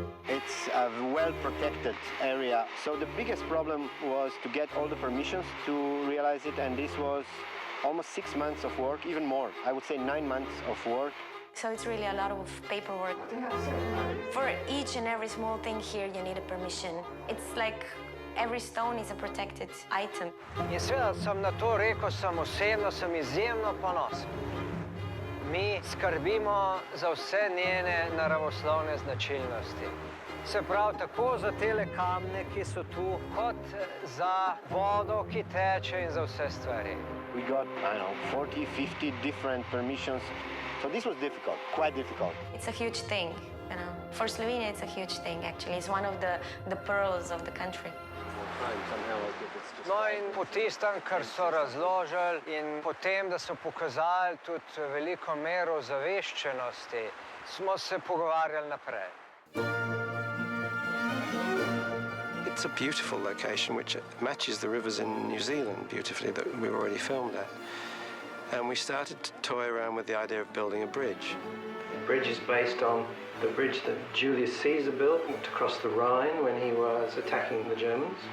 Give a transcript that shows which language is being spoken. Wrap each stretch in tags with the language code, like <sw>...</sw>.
<en>It's a well-protected area, so the biggest problem was to get all the permissions to realize it, and this was almost 6 months of work, even more. I would say 9 months of work. So it's really a lot of paperwork. For each and every small thing here, you need a permission. It's like every stone is a protected item.</en> <sl>In seveda sem na to rekel, sem osebno, sem izjemno ponosen. Mi skrbimo za vse njene naravoslovne značilnosti. Se pravi, tako za tele kamne, ki so tu, kot za vodo, ki teče in za vse stvari.</sl> <en>We got, I don't know, 40, 50 different permissions. So this was difficult, quite difficult. It's a huge thing, you know. For Slovenia, it's a huge thing, actually. It's one of the pearls of the country.</en> <sl>No in po tistem, kar so razložili in po tem, da so pokazali tudi veliko mero zaveščenosti, smo se pogovarjali naprej.</sl> <en>It's a beautiful location which matches the rivers in New Zealand beautifully that we've already filmed at. And we started to toy around with the idea of building a bridge. bridge is based on the bridge that Julius Caesar built across the Rhine when he was attacking the Germans.</en>